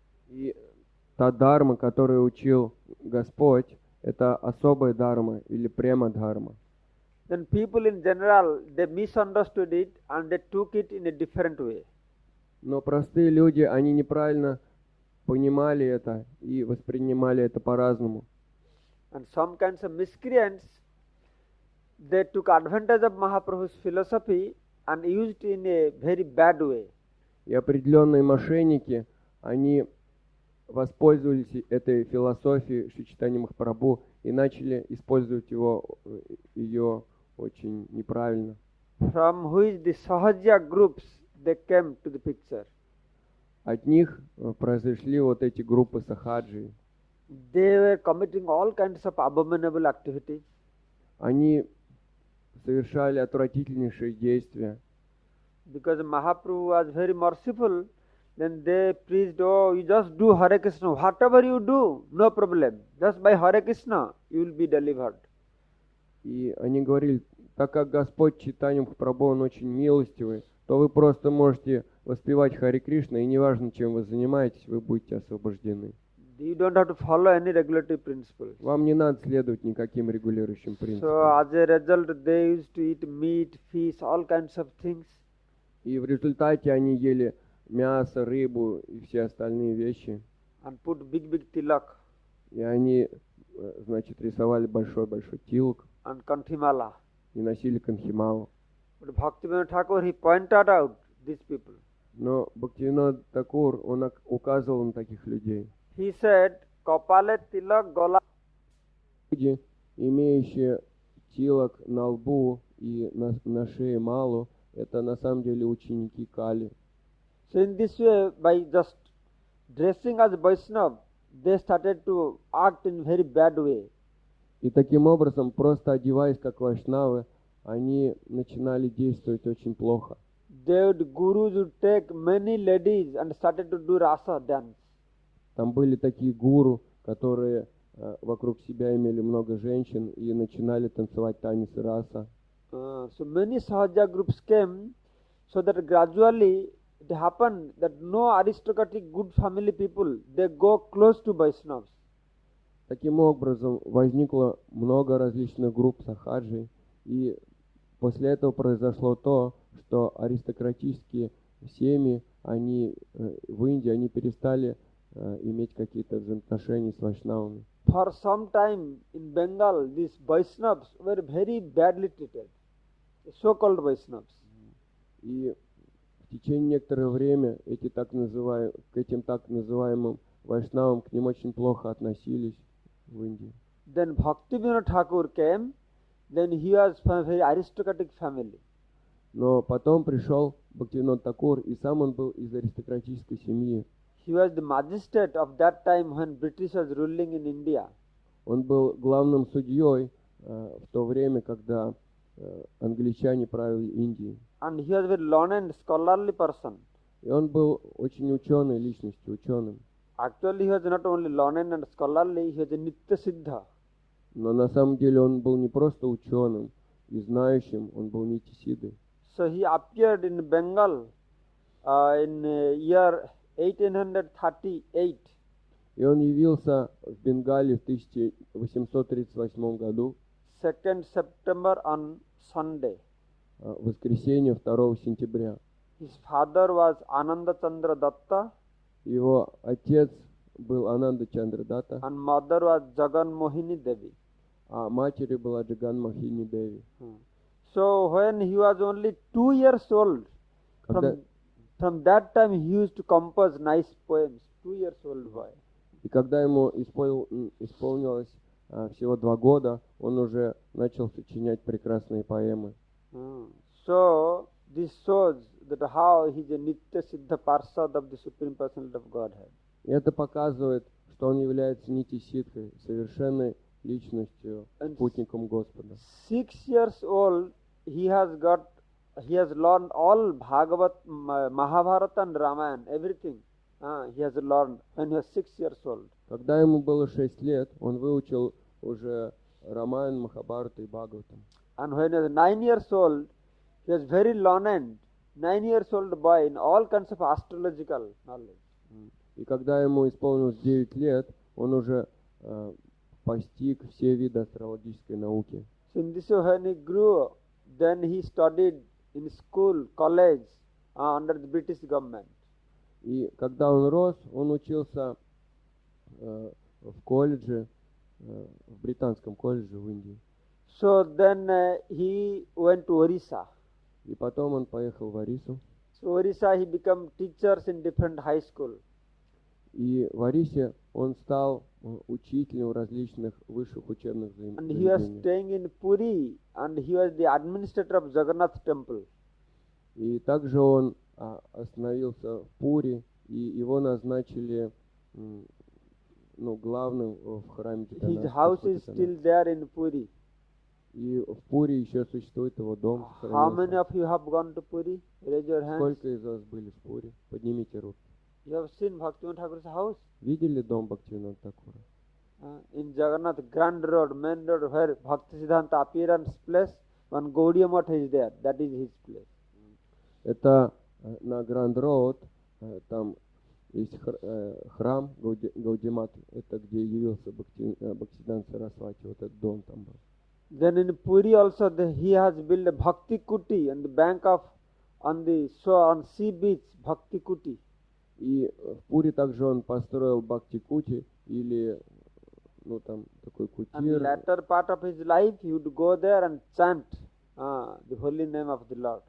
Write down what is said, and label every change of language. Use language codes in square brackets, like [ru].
[ru] И та дharma, которую учил Господь, это особая дharma или према-дхарма. [en] Then people in general, they misunderstood it and they took it in a different way. [ru] Но простые люди, они неправильно понимали это и воспринимали это по-разному. [en] And some kinds of miscreants, they took advantage of Mahaprabhu's philosophy and used it in a very bad way. [ru] И определенные мошенники, они воспользовались этой философией Шри Чайтаньи Махапрабху и начали использовать ее очень неправильно. [en] From which the Sahaja groups, they came to the picture. [ru] От них произошли вот эти группы сахаджи. [en] They were committing all kinds of abominable activities. [ru] Они совершали отвратительнейшие действия. [en] Because Mahaprabhu was very merciful, Then they preached, oh, you just do Hare Krishna. Whatever you do, no problem. Just by Hare Krishna, you will be delivered. [ru] И они говорили, так как Господь Чайтанья Махапрабху, он очень милостивый, то вы просто можете воспевать Харе Кришна, и неважно, чем вы занимаетесь, вы будете освобождены. [en] You don't have to follow any regulative principles. [ru] Вам не надо следовать никаким регулирующим [en] So [ru] принципам. [en] as a result, they used to eat meat, fish, all kinds of things. [ru] И в результате они ели мясо, рыбу и все остальные вещи. [en] And put big tilak [ru] И они, значит, рисовали большой-большой тилок [en] and kanthimala. [ru] и носили канхималу. [en] But Bhaktivinoda Thakur, he pointed out these people. [ru] Но Бхактивинод Такур, он указывал на таких людей. [en] He said, [bn] Kapale tilak gola. [ru] Люди, имеющие тилок на лбу и на шее малу, это на самом деле ученики Кали. [en] So in this way, by just dressing as Vaishnava, they started to act in very bad way. [ru] И таким образом, просто одеваясь как вайшнавы, они начинали действовать очень плохо. [en] Gurus would take many ladies and started to do rasa dance. [ru] Там были такие гуру, которые вокруг себя имели много женщин и начинали танцевать танец раса. [en] So many Sahaja groups came, so that gradually it happened that no aristocratic good family people, they go close to Vaishnavas. [ru] Таким образом, возникло много различных групп сахаджи, и после этого произошло то, что аристократические семьи, они в Индии, они перестали иметь какие-то взаимоотношения с вайшнавами. [en] For some time in Bengal, these Vaishnavas were very badly treated, so-called Vaishnavas. [ru] И в течение некоторого время к этим так называемым вайшнавам к ним очень плохо относились в Индии. [en] Then Bhaktivinoda Thakur came, then he was from a very aristocratic family. [ru] Но потом пришел Бхактивинод Такур, и сам он был из аристократической семьи. [en] He was the magistrate of that time when British was ruling in India. [ru] Он был главным судьей в то время, когда англичане правили Индией. [en] And he was a very learned, scholarly person. [ru] И он был очень ученой личностью, ученым. [en] Actually, he was not only learned and scholarly, he was a Nitya Siddha. [ru] Но на самом деле он был не просто ученым и знающим, он был нитисидой. [en] So he appeared in Bengal in year 1838. [ru] И он явился в Бенгале в 1838 году, [en] 2nd September on Sunday. [ru] в воскресенье 2 сентября. [en] His father was Ananda Chandra Datta [ru] Его отец был Ананда Чандрадата, [en] and mother was Jagan Mohini Devi. [ru] а матерью была Джаган Мохини Деви. [en] So when he was only 2 years old, [ru] Когда, [en] from that time he used to compose nice poems. 2 years old boy. [ru] и когда ему исполнилось всего 2 года, он уже начал сочинять прекрасные поэмы. [en] So this shows that how he is a Nitya Siddha Parsad of the Supreme Personality of Godhead. [ru] И это показывает, что он является нити-ситхой, совершенной личностью, спутником Господа. [en] 6 years old, he has learned all Bhagavat, Mahabharata and Ramayana, everything. He has learned when he was 6 years old. [ru] Когда ему было 6 лет, он выучил уже Рамаян, Махабхарата и Бхагаватам. [en] And when he was 9 years old, he was very learned, 9 years old boy in all kinds of astrological knowledge. [ru] И когда ему исполнилось 9 лет, он уже постиг все виды астрологической науки. [en] So in this way, when he grew, then he studied in school, college, under the British government. [ru] И когда он рос, он учился в колледже, в британском колледже в Индии. [en] So then he went to Orissa. [ru] И потом он поехал в Орису. [en] So Orissa, he became teachers in different high school. [ru] И в Орисе он стал учителем в различных высших учебных [en] And he was [ru] заведениях. [en] staying in Puri, and he was the administrator of Jagannath temple. [ru] И также он остановился в Пури, и его назначили главным в храме [en] His [ru] Джаганнатха, [en] house is [ru] Господа [en] still there in Puri. [ru] И в Пури еще существует его дом. [en] How many of you have gone to Puri? Raise your hands. [ru] Сколько из вас были в Пури? Поднимите руки. [en] You have seen Bhaktivinoda Thakur's house [ru] Видели дом Бхактивинода Такура? [en] In Jagannath Grand Road, main road, where Bhaktisiddhanta appearance place. One Gaudiya Math is there. That is his place. [ru] Это на Гранд Роуд, там есть храм Гаудимат, это где явился Бхактисиданта Сарасвати, вот этот дом там был. [en] Then in Puri also he has built a Bhakti Kuti on the bank of, on the shore, on sea beach, Bhakti Kuti. [ru] И в Пури также он построил Бхакти-кути, или, ну там, такой [en] And the [ru] кутир. [en] latter part of his life, he would go there and chant the holy name of the Lord.